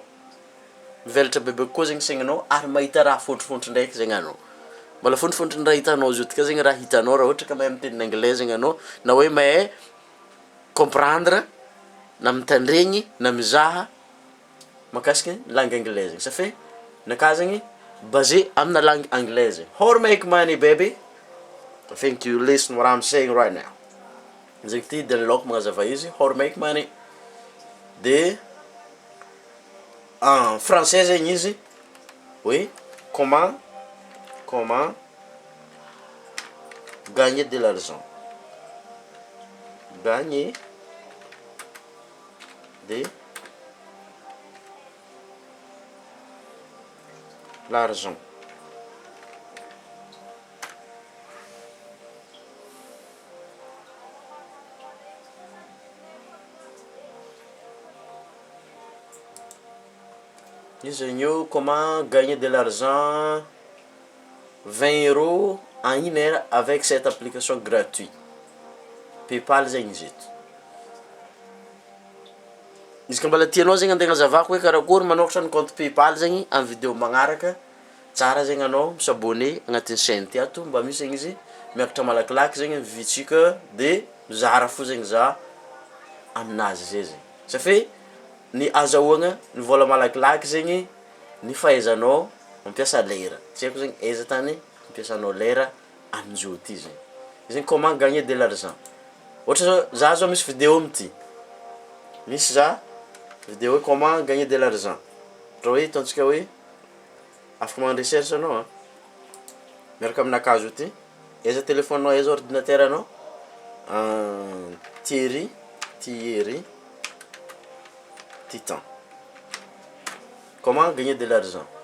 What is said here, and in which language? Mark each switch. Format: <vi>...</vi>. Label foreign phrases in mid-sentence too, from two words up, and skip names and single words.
<mg>Mivelatra bebe kokoa zegny saigninao ary mahita raha fontry ndraiky zegny anao. Mbala fontry raha hitanao zao ty ka zegny raha hitanao raha ohatra ka mahay miteny anglais zegny anao na hoe mahay comprendre na mitandregny na mizaha mahakasiky</mg> <fr>langue anglaise</fr> <mg>zegny. Satria naka zegny basé amina</mg> <fr>langue anglaise.</fr> <en>How to make money baby. I think you listen what I'm saying right now.</en> <mg>Zegny ty danlock magnazava izy</mg> <en>how to make money.</en> <fr>De en français</fr> <mg>zegny izy hoe</mg> <fr>comment gagner de l'argent. Gagner de l'argent. Comment gagner de l'argent 20 € en 1 heure avec cette application gratuite.</fr> <mg>PayPal zegny izy eto. Izy ka mbala tianao zegny andeha agnazavako hoe karakory manokatra ny compte PayPal zegny amin'ny vidéo magnaraka, tsara zegny anao misabone agnatin'ny chaîne ty ato mba misy zegny izy miakatra malakilaky zegny vitsika de mizara fo zegny za aminazy zay zegny. Satria ny azahoagna ny vôla malakilaky zegny ny fahaizanao mampiasa lera. Tsy haiko zegny aiza tany mampiasanao lera amin'izao ty zegny.</mg> <fr>Zegny comment gagner de l'argent.</fr> <mg>Ohatra za zao misy vidéo amty. Misy za vidéo hoe</mg> <fr>comment gagner de l'argent.</fr> <mg>Raha hoe ataontsika hoe afaka magnano recherche anao miaraka aminakahy zao ty. Aiza téléphone-nao, aiza ordinateur anao? Thierry Titan.</mg> <fr>Comment gagner de l'argent.</fr>